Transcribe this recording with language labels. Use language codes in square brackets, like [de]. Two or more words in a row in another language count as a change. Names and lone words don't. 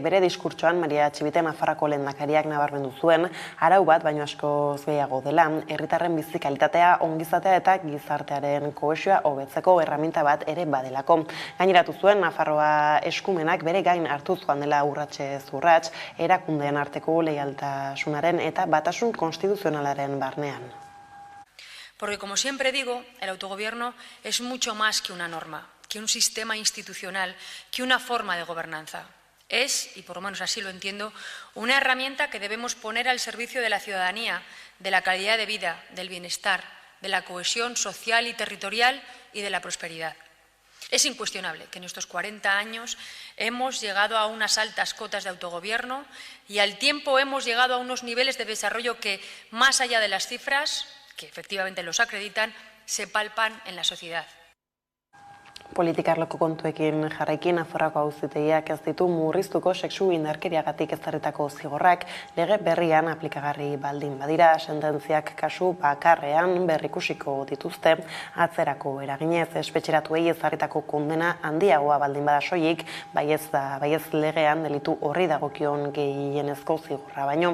[eu] Bere diskurtsoan Maria Txibite Nafarroako lehendakariak nabarmendu zuen arau bat baino askoz gehiago dela, herritarren bizi kalitatea, ongizatea eta gizartearen kohesioa hobetzeko erreminta bat ere badelako. Gaineratu zuen Nafarroa eskumenak bere gain hartu joan dela urratsez urrats erakundeen arteko leialtasunaren eta batasun konstituzionalaren barnean. [es] Porque, como siempre digo, el autogobierno es mucho más que una norma, que un sistema institucional, que una forma de gobernanza. Es, y por lo menos así lo entiendo, una herramienta que debemos poner al servicio de la ciudadanía, de la calidad de vida, del bienestar, de la cohesión social y territorial y de la prosperidad. Es incuestionable que en estos 40 años hemos llegado a unas altas cotas de autogobierno y al tiempo hemos llegado a unos niveles de desarrollo que, más allá de las cifras, que efectivamente los acreditan, se palpan en la sociedad. [eu] Politikarloko kontuekin jarraikin Azorrako auzitegiak ez ditu murriztuko sexu indarkeriagatik ezarritako zigorrak lege berrian aplikagarri baldin badira, sententziak kasu bakarrean berrikusiko dituzte atzerako eraginez espetxeratuei ezarritako kondena handiagoa baldin bada soilik, baiez legean delitu horri dagokion gehienezko zigorra baino.